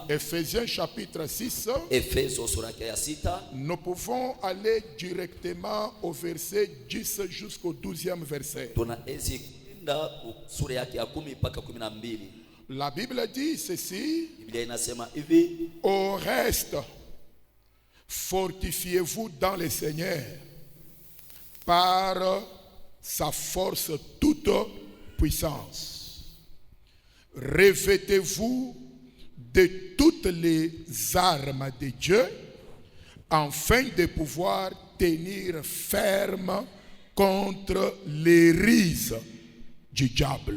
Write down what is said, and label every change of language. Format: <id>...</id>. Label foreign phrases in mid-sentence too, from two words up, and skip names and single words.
<fr>Ephésiens chapitre 6.</fr> <sw>Efeso sura ya 6.</sw> <fr>Nous pouvons aller directement au verset 10 jusqu'au 12e verset.</fr> <sw>Tunaezi kwenda sura yake ya 10 mpaka 12.</sw> <fr>La Bible dit ceci.</fr> <sw>Biblia inasema hivi:</sw> <fr>Au reste, fortifiez-vous dans le Seigneur par sa force toute puissance. Revêtez-vous de toutes les armes de Dieu afin de pouvoir tenir ferme contre les ruses du diable.</fr>